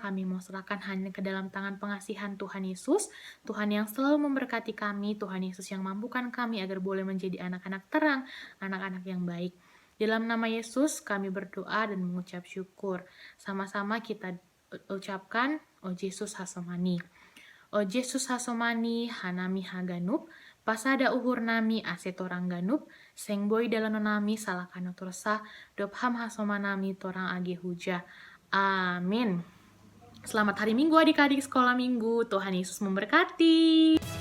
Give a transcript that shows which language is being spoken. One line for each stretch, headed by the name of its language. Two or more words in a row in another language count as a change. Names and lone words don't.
Indonesian: Kami mau serahkan hanya ke dalam tangan pengasihan Tuhan Yesus, Tuhan yang selalu memberkati kami, Tuhan Yesus yang mampukan kami agar boleh menjadi anak-anak terang, anak-anak yang baik. Dalam nama Yesus kami berdoa dan mengucap syukur. Sama-sama kita ucapkan,
Batak Simalungun: O Yesus hasomani. O Yesus hasomani hanami haganup, pasada uhur nami asetorang ganup, seng boy dalano nami salakano tursa, dopham hasomanami torang age huja.
Indonesian: Amin. Selamat hari Minggu adik-adik sekolah minggu. Tuhan Yesus memberkati.